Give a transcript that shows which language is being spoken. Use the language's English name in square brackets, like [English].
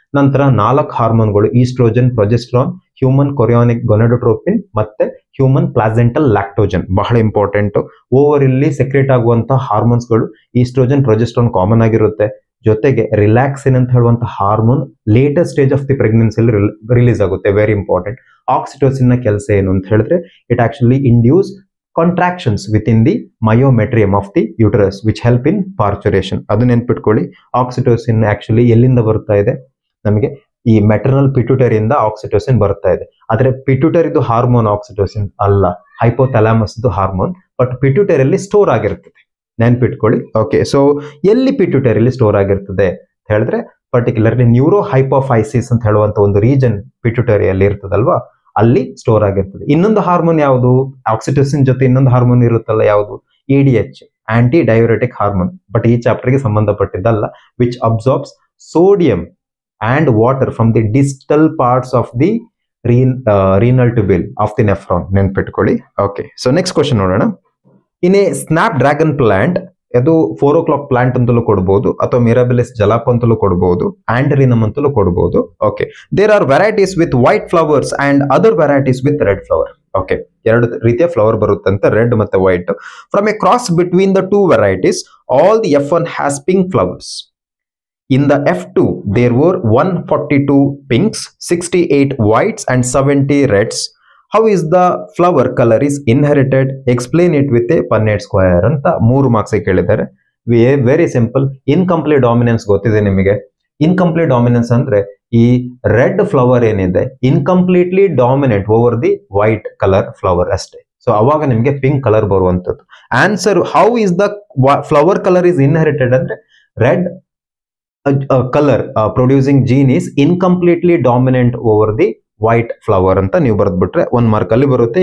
[Kannada] ನಂತರ 4 ಹಾರ್ಮೋನ್ಗಳು, oestrogen, progesterone, human ಕೊರಿಯೋನಿಕ್ ಗೊನಾಡೋಟ್ರೋಪಿನ್ ಮತ್ತೆ human placental Lactogen. ಬಹಳ ಇಂಪಾರ್ಟೆಂಟ್. ಓವರ್ ಇಲ್ಲಿ ಸೆಕ್ರೇಟ್ ಆಗುವಂತಹ ಹಾರ್ಮೋನ್ಸ್ಗಳು ಈಸ್ಟ್ರೋಜನ್, ಪ್ರೊಜೆಸ್ಟ್ರಾನ್ ಕಾಮನ್ ಆಗಿರುತ್ತೆ. ಜೊತೆಗೆ ರಿಲ್ಯಾಕ್ಸಿನ್ ಅಂತ ಹೇಳುವಂತಹ hormone latest stage of the ಪ್ರೆಗ್ನೆನ್ಸಿಯಲ್ಲಿ release ಆಗುತ್ತೆ. [English] Very important. [Kannada] ಆಕ್ಸಿಟೋಸಿನ್ ನ ಕೆಲಸ ಏನು ಅಂತ ಹೇಳಿದ್ರೆ [English] It actually induces contractions within the myometrium of the uterus which help in parturition. [Kannada] ಅದು ನೆನ್ಪಿಟ್ಕೊಳ್ಳಿ. ಆಕ್ಸಿಟೋಸಿನ್ ಆಕ್ಚುಲಿ ಎಲ್ಲಿಂದ ಬರ್ತಾ ಇದೆ? ನಮಗೆ ಈ ಮೆಟರ್ನಲ್ ಪಿಟ್ಯೂಟರಿ ಇಂದ ಆಕ್ಸಿಟೋಸಿನ್ ಬರ್ತಾ ಇದೆ. ಆದ್ರೆ ಪಿಟ್ಯೂಟರಿದು ಹಾರ್ಮೋನ್ ಆಕ್ಸಿಟೋಸಿನ್ ಅಲ್ಲ, ಹೈಪೋಥಾಲಾಮಸ್ ಹಾರ್ಮೋನ್. ಬಟ್ ಪಿಟ್ಯೂಟರಿಯಲ್ಲಿ ಸ್ಟೋರ್ ಆಗಿರ್ತದೆ, ನೆನ್ಪಿಟ್ಕೊಳ್ಳಿ. ಓಕೆ, ಸೊ ಎಲ್ಲಿ ಪಿಟ್ಯೂಟರಿಯಲ್ಲಿ ಸ್ಟೋರ್ ಆಗಿರ್ತದೆ ಅಂತ ಹೇಳಿದ್ರೆ ಪರ್ಟಿಕ್ಯುಲರ್ಲಿ ನ್ಯೂರೋ ಹೈಪೋಫೈಸಿಸ್ ಅಂತ ಹೇಳುವಂತ ಒಂದು ರೀಜನ್ ಪಿಟ್ಯೂಟರಿಯಲ್ಲಿ ಇರ್ತದಲ್ವಾ, ಅಲ್ಲಿ ಸ್ಟೋರ್ ಆಗಿರ್ತದೆ. ಇನ್ನೊಂದು ಹಾರ್ಮೋನ್ ಯಾವುದು? ಆಕ್ಸಿಟೋಸಿನ್ ಜೊತೆ ಇನ್ನೊಂದು ಹಾರ್ಮೋನ್ ಇರುತ್ತಲ್ಲ, ಯಾವುದು? EDH, aunty ಡಯೂರೆಟಿಕ್ hormone. ಬಟ್ ಈ ಚಾಪ್ಟರ್ಗೆ ಸಂಬಂಧಪಟ್ಟಿದ್ದಲ್ಲ. [English] Which absorbs sodium and water from the distal parts of the renal tubule of the nephron. [Kannada] ನೆನ್ಪಿಟ್ಕೊಳ್ಳಿ. ಓಕೆ, ಸೊ ನೆಕ್ಸ್ಟ್ ಕ್ವಶನ್ ನೋಡೋಣ. [English] in a snapdragon plant, [Kannada] ಅದು 4 o'clock plant ಅಂತಲೂ ಕೊಡಬಹುದು ಅಥವಾ ಮಿರಾಬಿಲಿಸ್ ಜಲಾಪ್ ಅಂತಲೂ ಕೊಡಬಹುದು, ಆಂಟರಿನಮ್ ಅಂತಲೂ ಕೊಡಬಹುದು. [English] Okay, there are varieties with white flowers and other varieties with red flower. [Kannada] Okay, 2 ರೀತಿಯ ಫ್ಲವರ್ ಬರುತ್ತಂತೆ, ರೆಡ್ ಮತ್ತೆ white. [English] From a cross between the 2 varieties all the F1 has pink flowers. In the F2 there were 142 pinks, 68 whites and 70 reds. How is the flower color is inherited? Explain it with a Punnett square [Kannada] ಅಂತ 3 marks ಕೇಳಿದ್ದಾರೆ. Very simple. Incomplete dominance ಗೊತ್ತಿದೆ ನಿಮಗೆ. Incomplete dominance ಅಂದ್ರೆ ಈ red flower ಏನಿದೆ [English] incompletely dominant over the white colour flower [Kannada] ಅಷ್ಟೇ. So ಅವಾಗ ನಿಮಗೆ ಪಿಂಕ್ ಕಲರ್ ಬರುವಂತದ್ದು. Answer [English] how is the flower colour is inherited [Kannada] ಅಂದ್ರೆ [English] red colour producing gene is incompletely dominant over the white flower [Kannada] ಅಂತ ನೀವು ಬರೆದ್ಬಿಟ್ರೆ 1 ಮಾರ್ಕ್ ಅಲ್ಲಿ ಬರುತ್ತೆ.